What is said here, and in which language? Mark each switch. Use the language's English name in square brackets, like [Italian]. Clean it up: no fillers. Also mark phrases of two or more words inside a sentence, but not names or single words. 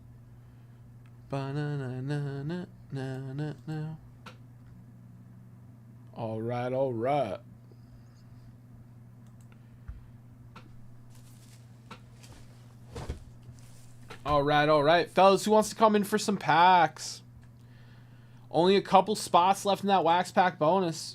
[English] Ba-na-na-na-na-na-na-na. All right, all right. All right, all right. Fellas, who wants to come in for some packs? Only a couple spots left in that wax pack bonus.